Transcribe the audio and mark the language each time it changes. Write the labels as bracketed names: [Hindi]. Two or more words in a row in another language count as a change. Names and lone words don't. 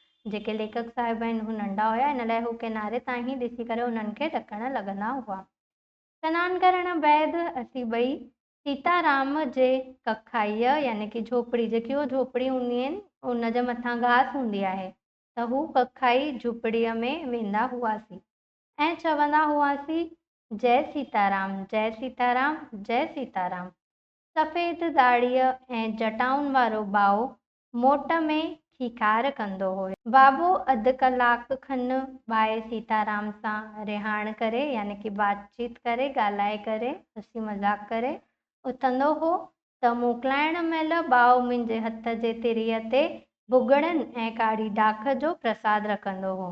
[Sindhi] जेके लेखक साहिब आहिनि हू नंढा हुया, इन लाइ हू किनारे तां ई ॾिसी करे उन्हनि खे ॾकणु लॻंदा हुआ। सनानु करण बैदि असीं ॿई सीताराम जे कखाईअ यानी कि झोपड़ी, जेकी उहो झोपड़ी हूंदी आहिनि उन जे मथां घास हूंदी आहे, त हू कखाई झोपड़ीअ में वेंदा हुआसीं ऐं चवंदा हुआसीं, जय सीताराम, जय सीताराम, जय सीताराम। सफ़ेद दाड़ीअ ऐं जटाउनि वारो भाउ मोट में खीखार कंदो हुयो। बाबो अधु कलाक खनि ॿाए सीताराम सां रिहाण करे यानी कि बातचीत करे, ॻाल्हाए करे, हसी मज़ाक करे उथंदो हो त मोकिलाइण महिल भाउ मुंहिंजे हथ जे तिरीअ ते भुॻड़नि ऐं कारी डाख जो प्रसाद रखंदो हो।